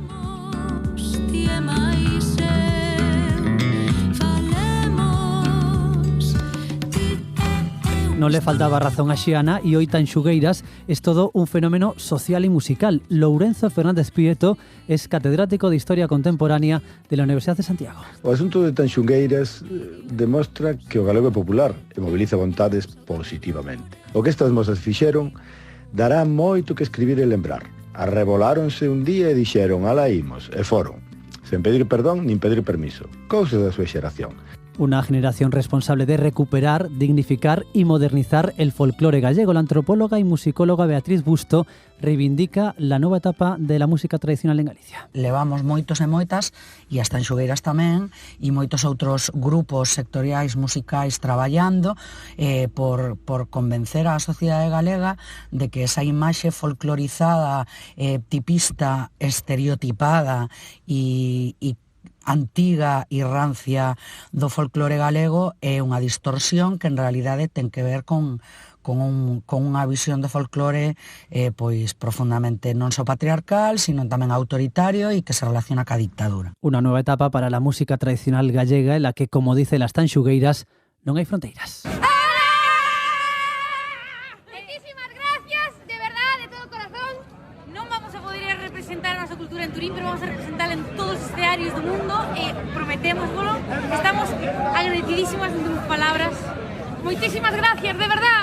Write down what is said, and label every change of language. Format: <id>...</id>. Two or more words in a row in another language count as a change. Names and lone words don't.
<es>No le faltaba razón a Xiana y hoy Tanxugueiras es todo un fenómeno social y musical. Lourenzo Fernández Prieto es catedrático de Historia Contemporánea de la Universidad de Santiago.</es> <gl>O asunto de Tanxugueiras demostra que o galego é popular e mobiliza vontades positivamente. O que estas mozas fixeron dará moito que escribir e lembrar. Arreboláronse un día e dixeron alá imos, e foron, sen pedir perdón nin pedir permiso, cousas da súa xeración.</gl> <es>Una generación responsable de recuperar, dignificar y modernizar el folclore gallego. La antropóloga y musicóloga Beatriz Busto reivindica la nova etapa de la música tradicional en Galicia.</es> <gl>Levamos moitos e moitas, e as Tanxugueiras tamén, e moitos outros grupos sectoriais musicais traballando por convencer a sociedade galega de que esa imaxe folclorizada, tipista, estereotipada e antiga e rancia do folclore galego é unha distorsión que en realidade ten que ver con unha visión do folclore pois profundamente non só patriarcal, sino tamén autoritario e que se relaciona ca dictadura.</gl> <es>Una nueva etapa para la música tradicional gallega en la que, como dice las Tanxugueiras,</es> <gl>non hai fronteiras.</gl> <es>En Turín, pero vamos a representarla en todos</es> <gl>os escenarios do mundo e prometémoslo.</gl> <es>Estamos agradecidísimas en tus palabras. Moitísimas gracias, de verdad.</es>